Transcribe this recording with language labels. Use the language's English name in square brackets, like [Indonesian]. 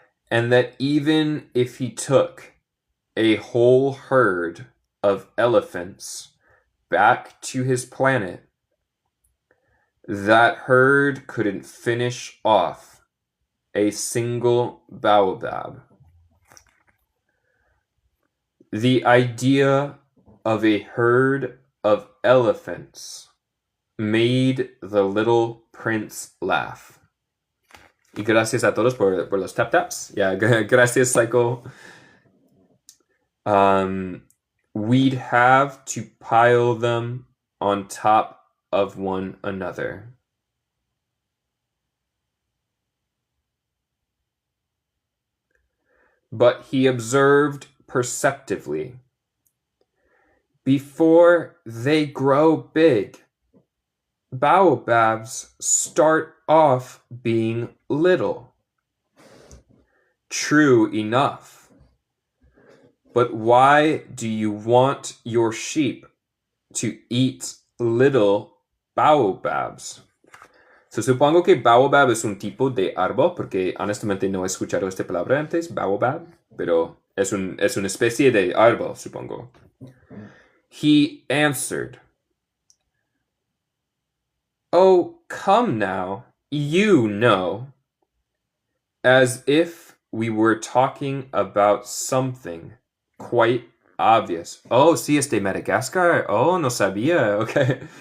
[English] and that even if he took a whole herd of elephants back to his planet, that herd couldn't finish off a single baobab. The idea of a herd of elephants made the little prince laugh. [Spanish] Y gracias a todos por los tap-taps. Yeah, gracias, Psycho. [English] We'd have to pile them on top of one another. But he observed perceptively. Before they grow big, baobabs start off being little. True enough. But why do you want your sheep to eat little baobabs? [Spanish] So, supongo que baobab es un tipo de árbol, porque honestamente no he escuchado esta palabra antes, baobab, pero es una especie de árbol, supongo. [English] He answered, "Oh, come now, you know," as if we were talking about something quite obvious. [Spanish] Oh, sí, es de Madagascar. Oh, no sabía. Okay.